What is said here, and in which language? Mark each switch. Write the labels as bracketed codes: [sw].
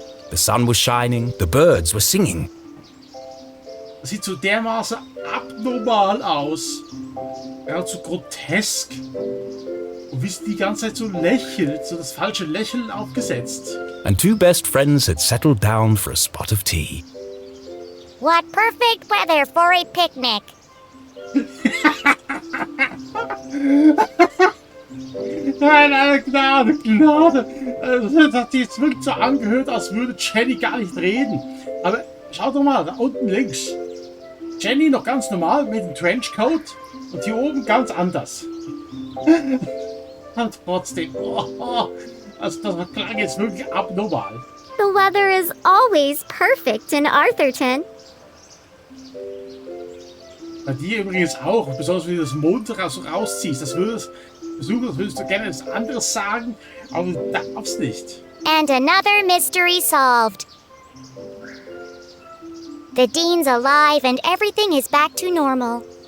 [en] The sun was shining, the birds were singing. [de] Das sieht so dermaßen abnormal aus. Geradezu grotesk. Und wie sie die ganze Zeit so lächelt, so das falsche Lächeln aufgesetzt. [en] And two best friends had settled down for a spot of tea. What perfect weather for a picnic! [de] Nein, Gnade. Das hat sich jetzt wirklich so angehört, als würde Jenny gar nicht reden. Aber schau doch mal, da unten links. Jenny noch ganz normal mit dem Trenchcoat und hier oben ganz anders. Und trotzdem, also das klang jetzt wirklich abnormal. [en] The weather is always perfect in Atherton. [de] Bei dir übrigens auch, besonders wenn du das Mund rausziehst. Das würdest du gerne etwas anderes sagen, aber du darfst nicht. [en] And another mystery solved. The Dean's alive and everything is back to normal.